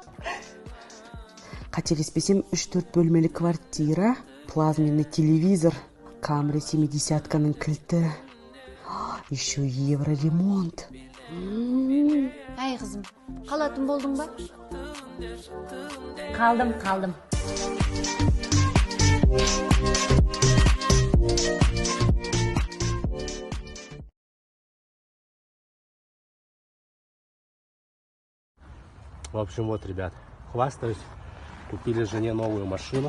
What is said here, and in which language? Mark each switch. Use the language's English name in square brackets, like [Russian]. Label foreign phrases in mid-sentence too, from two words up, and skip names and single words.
[Kazakh] Қателеспесем 3-4 бөлмелі квартира, [Russian] плазменный телевизор, [Kazakh] камера 70-каның кілті, [Russian] еще евроремонт. [Kazakh] Ай қызым, қалатын болдың ба? Қалдым. [Russian] В общем, вот, ребят, хвастаюсь. Купили жене новую машину.